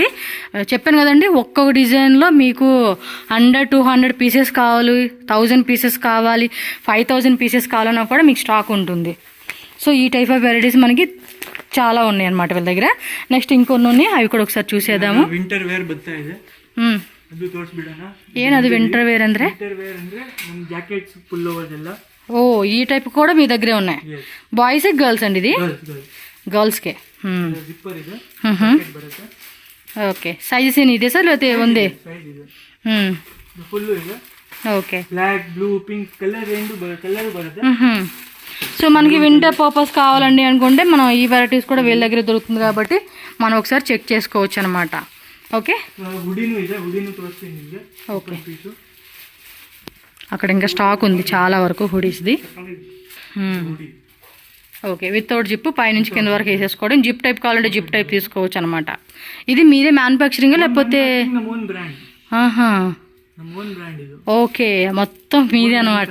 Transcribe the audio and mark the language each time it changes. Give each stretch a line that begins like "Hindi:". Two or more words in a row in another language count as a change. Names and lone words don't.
Telugu: చెప్పాను కదండి, ఒక్కొక్క డిజైన్లో మీకు 100-200 పీసెస్ కావాలి, 1000 పీసెస్ కావాలి, 5000 పీసెస్ కావాలన్నా కూడా మీకు స్టాక్ ఉంటుంది. సో ఈ
English: type of varieties
Telugu: మనకి చాలా ఉన్నాయి అన్నమాట వీళ్ళ దగ్గర. నెక్స్ట్ ఇంకొన్ని ఉన్నాయి, అవి కూడా ఒకసారి చూసేద్దాము.
English: winter wear
Kannada: ಬರ್ತಾ ಇದೆ, ಅದು ತೋರಿಸ್ಬಿಡೋಣ. ಏನದು
English: winter wear
Kannada: ಅಂದ್ರೆ?
English: winter wear
Kannada: ಅಂದ್ರೆ ನಮ್ಮ
English: jackets full overs
Kannada: ಎಲ್ಲ.
Telugu: ఓ ఈ టైప్ కూడా మీ దగ్గరే ఉన్నాయి.
English: boys girls
Telugu: అండి? ఇది గర్ల్స్కే.
Kannada: జిప్పర్ ಇದೆ, ಬರುತ್ತೆ.
Telugu: ఓకే, సైజెస్ ఏమి ಇದೆ సార్ లేకపోతే ఉంది?
Kannada: సైజ్ ಇದೆ, ఫుల్ ಇದೆ.
Telugu: ఓకే,
English: black, blue, pink colour
Telugu: రెండు కలర్
Kannada: బರುತ್ತೆ.
Telugu: సో మనకి
English: winter purpose
Telugu: కావాలండి అనుకుంటే మనం ఈ వెరైటీస్ కూడా వీళ్ళ దగ్గర దొరుకుతుంది కాబట్టి మనం ఒకసారి చెక్ చేసుకోవచ్చు అనమాట. ఓకే,
Kannada: ಹುಡಿನೂ ಇದೆ, ಹುಡಿನೂ ತೋರಿಸ್ತೀನಿ ನಿಮಗೆ.
Telugu: ఓకే, అక్కడ ఇంకా స్టాక్ ఉంది చాలా వరకు హుడీస్ది. ఓకే,
English: without zip
Telugu: పైనుంచి కింద వరకు వేసేసుకోవడం. జిప్ టైప్ కావాలంటే జిప్ టైప్ తీసుకోవచ్చు అనమాట. ఇది మీదే మ్యానుఫ్యాక్చరింగ్ లేకపోతే? ఆహా, ఓకే, మొత్తం మీదే అనమాట.